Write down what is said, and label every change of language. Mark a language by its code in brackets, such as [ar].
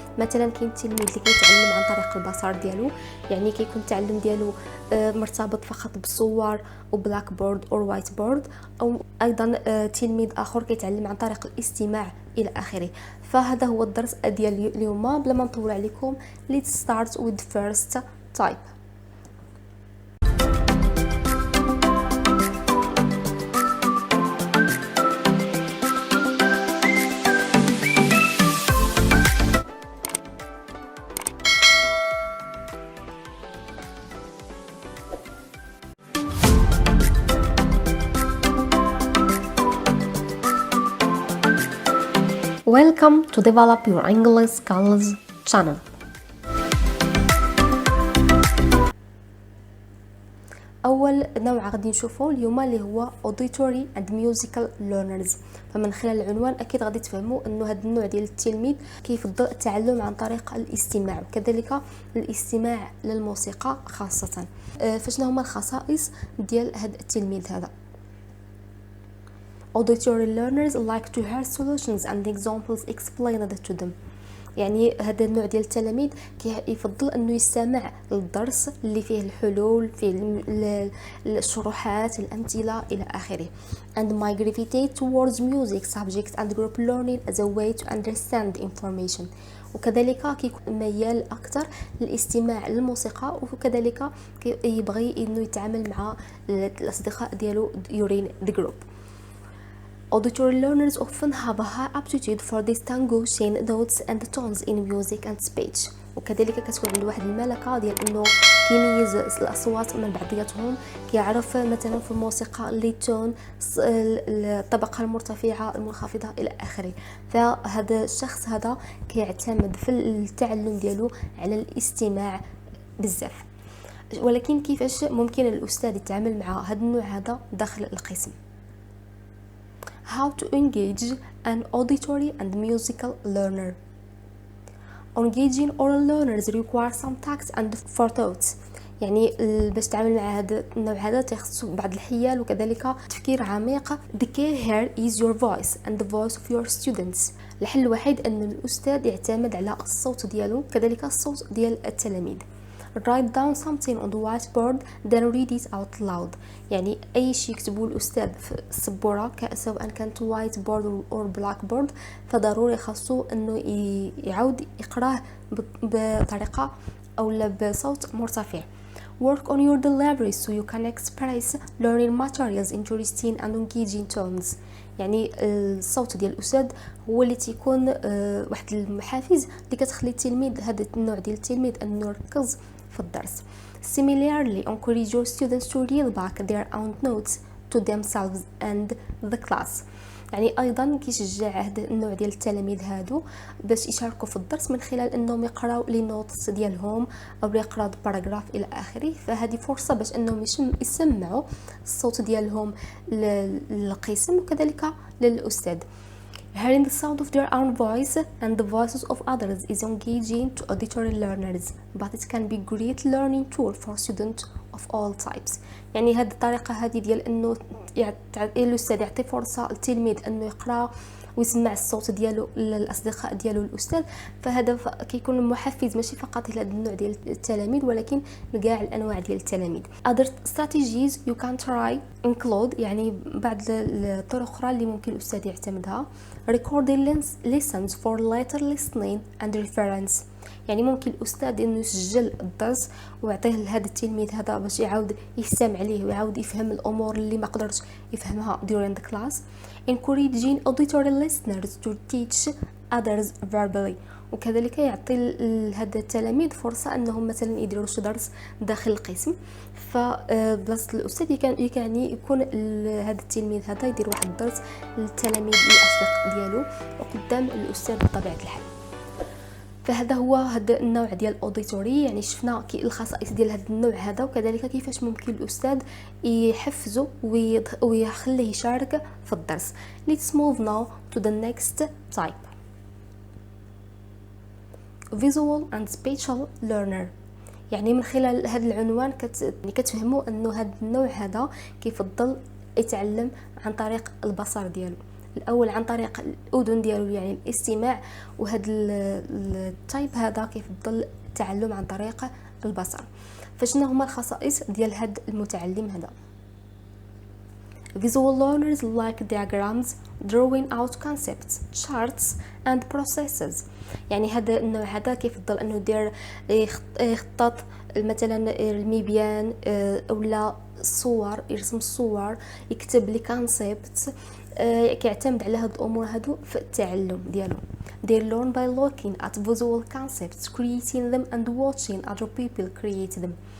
[ar] مثلا كاين التلميذ اللي كيتعلم عن طريق البصر ديالو، يعني كيكون التعلم ديالو مرتبط فقط بالصور وبلاك بورد او وايت بورد، او ايضا تلميذ اخر كيتعلم عن طريق الاستماع الى اخره. فهذا هو الدرس ديال اليوم. بلا ما نطول عليكم، [en] let's start with the first type. Welcome to Develop Your English Skills channel. [ar] أول نوع غادي نشوفه اليوم اللي هو [en] auditory and musical learners. [ar] فمن خلال العنوان أكيد غادي تفهموا أنه هذا النوع ديال التلميذ كيفضل التعلم عن طريق الاستماع، وكذلك الاستماع للموسيقى خاصة. فشنو هما الخصائص ديال هذا التلميذ هذا؟ [en] Auditory learners like to hear solutions and examples explained to them. [ar] يعني هذا النوع ديال التلاميذ كيفضل انه يستمع للدرس اللي فيه الحلول، فيه الشروحات، الامثله الى اخره. [en] And might gravitate towards music subjects and group learning as a way to understand information. [ar] وكذلك كيكون ميال اكثر للاستماع للموسيقى، وكذلك يبغي انه يتعامل مع الاصدقاء ديالو [en] during the group. Auditory learners often have a high aptitude for distinguishing notes and tones in music and speech. [ar] وكذلك كتكون عنده واحد الملكه ديال انه كيميز الاصوات من بعضياتهم، كيعرف مثلا في الموسيقى لي تون، الطبقه المرتفعه المنخفضه الى اخره. فهذا الشخص هذا كيعتمد في التعلم ديالو على الاستماع بزاف. ولكن كيفاش ممكن الاستاذ يتعامل مع هذا النوع هذا داخل القسم؟ [en] How to engage an auditory and musical learner. Engaging oral learners require some tact and forethought. [ar] يعني باش تتعامل مع هذا النوع هذا تخصو بعض الحيل وكذلك تفكير عميق. [en] The key here is your voice and the voice of your students. [ar] الحل الوحيد أن الأستاذ يعتمد على الصوت ديالو كذلك الصوت ديال التلاميذ. [en] Write down something on the whiteboard then read it out loud. [ar] يعني أي شيء يكتبه الأستاذ في السبورة سواء كانت وايت بورد أو بلاك بورد، فضروري خاصو أنه يعاود يقراه بطريقة أو بصوت مرتفع. [en] Work on your delivery so you can express learning materials in interesting and engaging tones. [ar] يعني الصوت ديال الأستاذ هو اللي تيكون واحد المحافز اللي كتخلي التلميذ، هذا النوع ديال التلميذ، أنه يركز في الدرس. [en] Similarly, encourage your students to read back their own notes to themselves and the class. [ar] يعني ايضا كيشجع هذا النوع ديال التلاميذ هادو باش يشاركوا في الدرس من خلال انهم يقراو لي نوتس ديالهم او يقراو باراغراف الى اخره. فهذه فرصه باش انهم يسمعوا الصوت ديالهم للقسم وكذلك للاستاذ. [en] Hearing the sound of their own voice and the voices of others is engaging to auditory learners, but it can be a great learning tool for students of all types. [ar] يعني هذه الطريقة هذه ديال انه الاستاذ يعطي فرصة للتلميذ انه يقرأ ويسمع الصوت ديالو للاصدقاء ديالو الاستاذ، فهذا كيكون محفز ماشي فقط لهذا النوع ديال التلاميذ ولكن لكاع الانواع ديال التلاميذ. [en] Other strategies you can try include، [ar] يعني بعض الطرق اخرى اللي ممكن الاستاذ يعتمدها. [en] Recording lessons for later listening and reference. [ar] يعني ممكن الاستاذ انه يسجل الدرس ويعطيه لهذا التلميذ هذا باش يعاود يستمع عليه ويعاود يفهم الامور اللي ما قدرش يفهمها [en] during the class. Encouraging auditory listeners to teach others verbally. [ar] وكذلك يعطي هذا التلاميذ فرصه انهم مثلا يديروا شي درس داخل القسم، فبلاصه الاستاذ يعني يكون هذا التلميذ هذا يدير واحد الدرس للتلاميذ الاصدقاء ديالو وقدام الاستاذ بطبيعه الحال. فهذا هو هذا النوع ديال الاوديتوري. يعني شفنا الخصائص ديال هذا النوع هذا، وكذلك كيفاش ممكن الاستاذ يحفزه ويخليه يشارك في الدرس. [en] Let's move now to the next type. Visual and spatial learner. [ar] يعني من خلال هذا العنوان كتفهموا انه هذا النوع هذا كيفضل يتعلم عن طريق البصر ديالو. الاول عن طريق الاذن ديالو يعني الاستماع، وهذا التايب هذا كيفضل التعلم عن طريق البصر. فشنو هما الخصائص ديال هذا المتعلم هذا؟ [en] Visual learners like diagrams, drawing out concepts, charts and processes. [ar] يعني هذا النوع هذا كيفضل انه يدير يخطط مثلا المبيان اولا الصور، يرسم الصور، يكتب لي كونسيبت. كيعتمد على هاد الامور هادو في التعلم ديالو. [en] They learn by looking at visual concepts, creating them and watching other people create them.